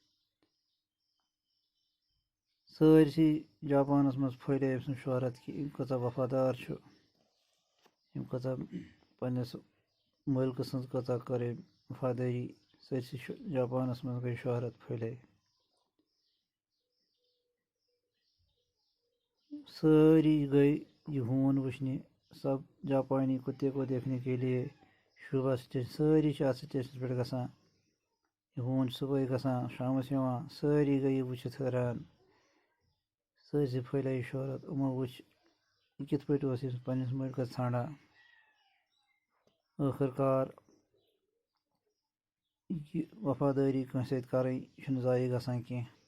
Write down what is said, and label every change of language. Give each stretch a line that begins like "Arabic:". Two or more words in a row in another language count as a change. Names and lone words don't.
Kashmiri: سٲرسٕے جاپانَس منٛز پھٔہلے أمۍ سٕنٛز شہرت کہِ أمۍ کۭژاہ وفادار چھُ، أمۍ کۭژاہ پنٛنِس مٲلکہٕ سٕنٛز کۭژاہ کٔر أمۍ وفادٲری، سٲرسٕے جاپانَس منٛز گٔے شہرت پھٔہلے۔ سٲری گٔے یہ ہوٗن وٕچھنہِ،
Urdu: سب جاپانی کتے کو دیکھنے کے لیے شوبا سٹیشن،
Kashmiri: سٲری چھِ اَتھ سٹیشنَس پٮ۪ٹھ گژھان۔ یہِ ہوٗن چھُ صُبحٲے گژھان، شامَس یِوان، سٲری گٔے یہِ وٕچھِتھ حٲران، سٲرسٕے پھٔہلے یہِ شہرت۔ یِمو وٕچھ یہِ کِتھ پٲٹھۍ اوس یہِ پنٛنِس مٲلکَس ژھانٛڈان۔ ٲخٕر کار یہِ وفادٲری کٲنٛسہِ سۭتۍ کَرٕنۍ یہِ چھُنہٕ ضایع گژھان کینٛہہ۔